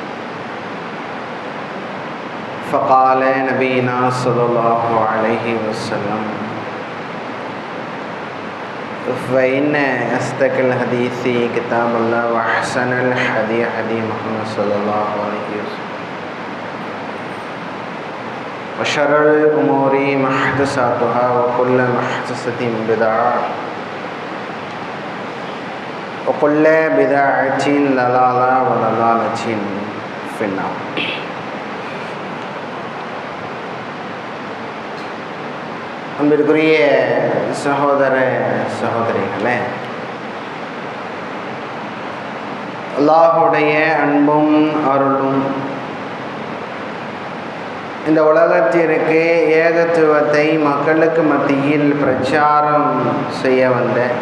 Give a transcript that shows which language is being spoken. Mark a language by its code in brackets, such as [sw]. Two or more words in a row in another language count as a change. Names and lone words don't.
[ar] فقال نبينا صلى الله عليه وسلم: فإن أصدق الحديث كتاب الله وأحسن الهدي هدي محمد صلى الله عليه وسلم وشر الأمور محدثاتها وكل محدثة بدعة وكل بدعة ضلالة وضلالة في النار. [ta] அன்பிற்குரிய சகோதர சகோதரிகளே, அல்லாஹுடைய அன்பும் அருளும் இந்த உலகத்திற்கு ஏகத்துவத்தை மக்களுக்கு மத்தியில் பிரச்சாரம் செய்ய வந்த,